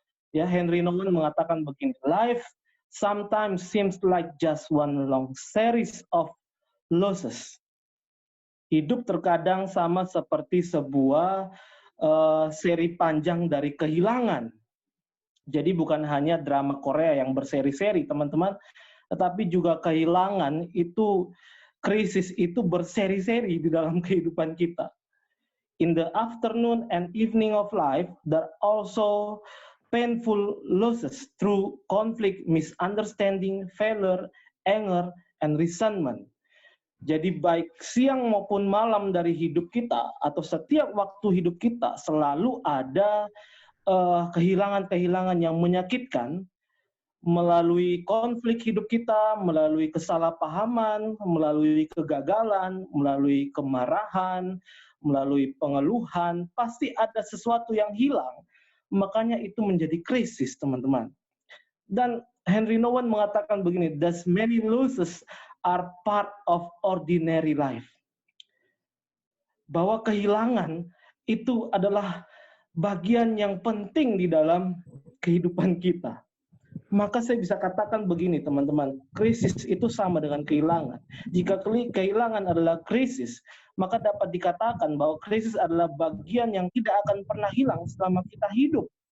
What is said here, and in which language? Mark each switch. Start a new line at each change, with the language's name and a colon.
Indonesian: Ya, Henry Nouwen mengatakan begini,
English: life sometimes seems like just one long series of losses.
Indonesian: Hidup terkadang sama seperti sebuah seri panjang dari kehilangan. Jadi bukan hanya drama Korea yang berseri-seri, teman-teman, tetapi juga kehilangan itu, krisis itu berseri-seri di dalam kehidupan kita.
English: In the afternoon and evening of life, there are also painful losses through conflict, misunderstanding, failure, anger, and resentment.
Indonesian: Jadi baik siang maupun malam dari hidup kita atau setiap waktu hidup kita selalu ada kehilangan-kehilangan yang menyakitkan melalui konflik hidup kita, melalui kesalahpahaman, melalui kegagalan, melalui kemarahan, melalui pengeluhan, pasti ada sesuatu yang hilang. Makanya itu menjadi krisis, teman-teman. Dan Henry Nouwen mengatakan begini,
English: thus many losses are part of ordinary life.
Indonesian: Bahwa kehilangan itu adalah bagian yang penting di dalam kehidupan kita. Maka saya bisa katakan begini, teman-teman, krisis itu sama dengan kehilangan. Jika kehilangan adalah krisis, maka dapat dikatakan bahwa krisis adalah bagian yang tidak akan pernah hilang selama kita hidup.